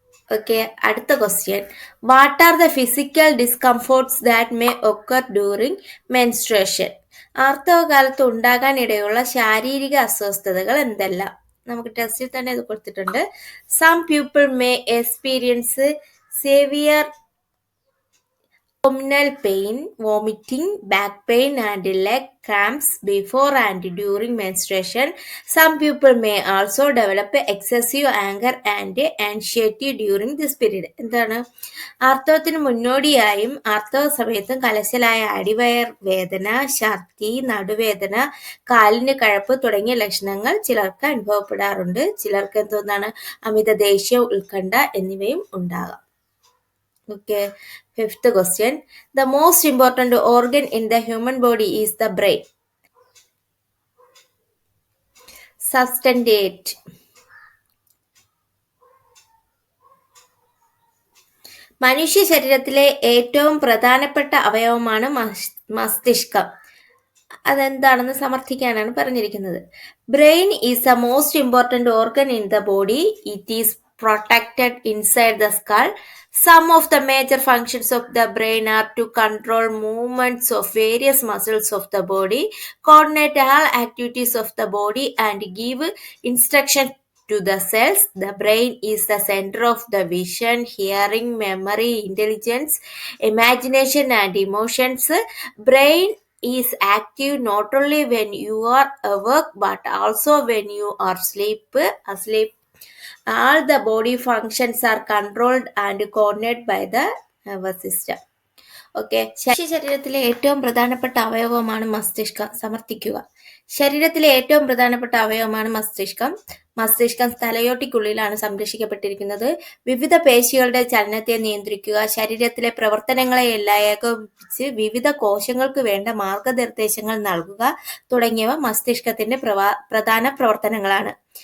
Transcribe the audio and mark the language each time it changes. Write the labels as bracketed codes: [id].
[ml] Okay, അടുത്ത question. [en] What are the physical discomforts that may occur during menstruation? [ml] ആർത്തവകാലത്ത് ഉണ്ടാകാനിടയുള്ള ശാരീരിക അസ്വസ്ഥതകൾ എന്തെല്ലാം? നമുക്ക് ടെസ്റ്റിൽ തന്നെ ഇത് കൊടുത്തിട്ടുണ്ട്. [en] Some people may experience severe abdominal pain, vomiting, back pain and leg cramps before and during menstruation. Some people may also develop excessive anger and anxiety during this period. [ml] എന്താണ്? ആർത്തവത്തിന് മുന്നോടിയായും ആർത്തവ സമയത്തും കലശലായ അടിവയർ വേദന, ഛർദി, നടുവേദന, കാലിന് കഴപ്പ് തുടങ്ങിയ ലക്ഷണങ്ങൾ ചിലർക്ക് അനുഭവപ്പെടാറുണ്ട്. ചിലർക്ക് എന്താണ്? അമിത ദേഷ്യം, ഉത്കണ്ഠ എന്നിവയും ഉണ്ടാകാം. [en] Okay, fifth question. The most important organ in the human body is the brain. Substantiate. [ml] മനുഷ്യ ശരീരത്തിലെ ഏറ്റവും പ്രധാനപ്പെട്ട അവയവമാണ് മസ്തിഷ്കം. അതെന്താണെന്ന് സമർത്ഥിക്കാനാണ് പറഞ്ഞിരിക്കുന്നത്. [en] Brain is the most important organ in the body. It is protected inside the skull. Some of the major functions of the brain are to control movements of various muscles of the body, coordinate all activities of the body, and give instruction to the cells. The brain is the center of the vision, hearing, memory, intelligence, imagination, and emotions. Brain is active not only when you are awake but also when you are asleep. All the body functions are controlled and coordinated by the nervous system. [ml] Okay, ശരീരത്തിലെ ഏറ്റവും പ്രധാനപ്പെട്ട അവയവമാണ് മസ്തിഷ്കം. സമർത്ഥിക്കുക. ശരീരത്തിലെ ഏറ്റവും പ്രധാനപ്പെട്ട അവയവമാണ് മസ്തിഷ്കം. മസ്തിഷ്കം തലയോട്ടിക്കുള്ളിലാണ് സംരക്ഷിക്കപ്പെട്ടിരിക്കുന്നത്. വിവിധ പേശികളുടെ ചലനത്തെ നിയന്ത്രിക്കുക, ശരീരത്തിലെ പ്രവർത്തനങ്ങളെയെല്ലാം ഏകോപിപ്പിച്ച് വിവിധ കോശങ്ങൾക്ക് വേണ്ട മാർഗനിർദ്ദേശങ്ങൾ നൽകുക തുടങ്ങിയവ മസ്തിഷ്കത്തിന്റെ പ്രധാന പ്രവർത്തനങ്ങളാണ്.